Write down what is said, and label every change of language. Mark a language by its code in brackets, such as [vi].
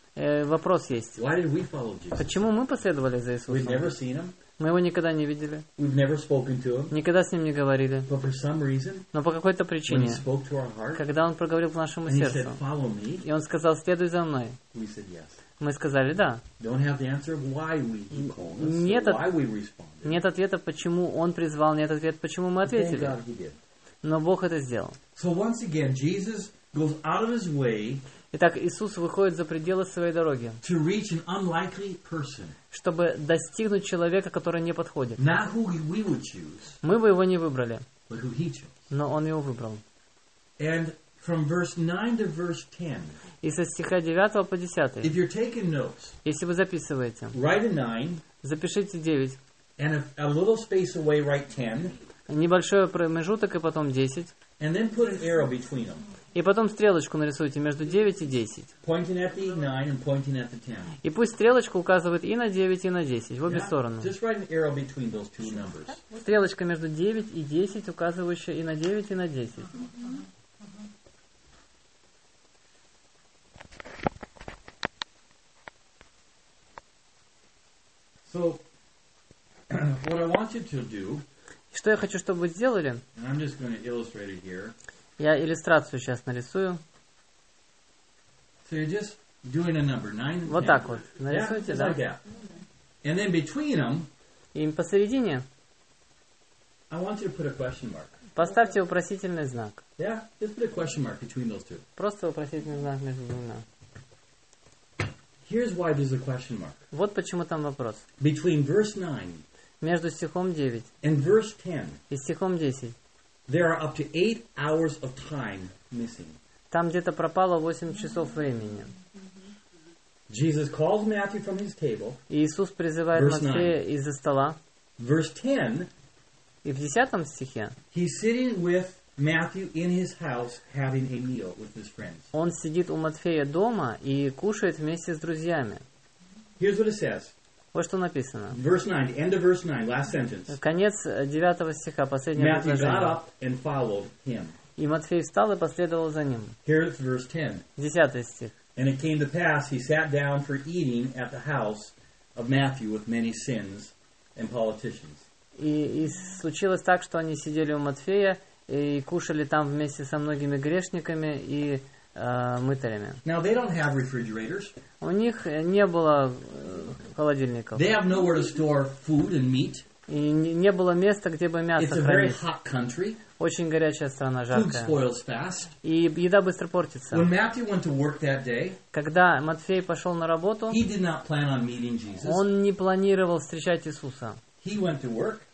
[ru] Вопрос есть. [en] Why did we follow Jesus? [ru] Почему мы последовали за Иисусом? [en] We've never seen him. [ru] Мы его никогда не видели. [en] We've never spoken to him. [ru] Никогда с ним не говорили. [en] But for some reason, [ru] но по какой-то причине, [en] when he spoke to our heart, [ru] когда он проговорил к нашему сердцу, [en] and he said, follow me, [ru] и он сказал, следуй за мной, [en] we said yes. [ru] Мы сказали да. [en] Don't have the answer of why we called us, why we responded. [ru] Нет ответа, почему он призвал, нет ответа, почему мы ответили. [en] Thank God he did. [ru] Но Бог это сделал. [en] So once again, Jesus goes out of his way. [ru] Итак, Иисус выходит за пределы своей дороги, [en] to reach an unlikely person, [ru] чтобы достигнуть человека, который не подходит. [en] Not who we would choose, [ru] мы бы его не выбрали, [en] but who he chose. [ru] Но он его выбрал. [en] And from verse 9 to verse 10, [ru] и со стиха 9 по 10, [en] if you're taking notes, [ru] если вы записываете, [en] write a 9, [ru] запишите 9, [en] and a little space away write 10, [ru] небольшой промежуток и потом 10, [en] and then put an arrow between them. [ru] И потом стрелочку нарисуйте между 9 и 10. [en] Pointing at the 9 and pointing at the 10. [ru] И пусть стрелочка указывает и на 9, и на 10, в обе [en] yeah. [ru] стороны. [en] Just write an arrow between those two numbers. [ru] Стрелочка между 9 и 10, указывающая и на 9, и на 10. [en] So, what I want you to do, [ru] что я хочу, чтобы вы сделали, [en] and I'm just going to illustrate it here, [ru] я иллюстрацию сейчас нарисую. [en] So you're just doing a number, nine, [ru] вот ten. Так вот. Нарисуйте, [en] yeah, [ru] да? [en] Like that. And then between them, [ru] и посередине [en] I want you to put a question mark. [ru] Поставьте вопросительный знак. [en] Yeah, just put a question mark between those two. [ru] Просто вопросительный знак между двумя. [en] Here's why there's a question mark. [ru] Вот почему там вопрос. [en] Between verse 9 [ru] между стихом 9 [en] and verse 10, [ru] и стихом 10. [en] There are up to 8 hours of time missing. [ru] Там где-то пропало 8 часов времени. [en] Jesus calls Matthew from his table. [ru] Иисус призывает Матфея из-за стола. [en] Verse 10. [ru] И в 10 стихе. [en] He's sitting with Matthew in his house having a meal with his friends. [ru] Он сидит у Матфея дома и кушает вместе с друзьями. [en] Here's what it says. [ru] Вот что написано. [en] Verse 9, end of verse 9, last sentence. [ru] Конец 9 стиха, последнее предложение. [en] Matthew got up and followed him. [ru] И Матфей встал и последовал за ним. [en] Here's verse 10. [ru] 10 стих. [en] And it came to pass, he sat down for eating at the house of Matthew with many sins and politicians. [ru] И случилось так, что они сидели у Матфея и кушали там вместе со многими грешниками и мытарями. [en] Now they don't have refrigerators. [ru] У них не было холодильников. [en] They have nowhere to store food and meat. [ru] И не было места, где бы мясо хранить. [en] It's a very hot country. [ru] Очень горячая страна, жаркая. [en] Food spoils fast. [ru] И еда быстро портится. [en] When Matthew went to work that day, [ru] когда Матфей пошел на работу, [en] he did not plan on meeting Jesus. [ru] Он не планировал встречать Иисуса. [en] He went to work.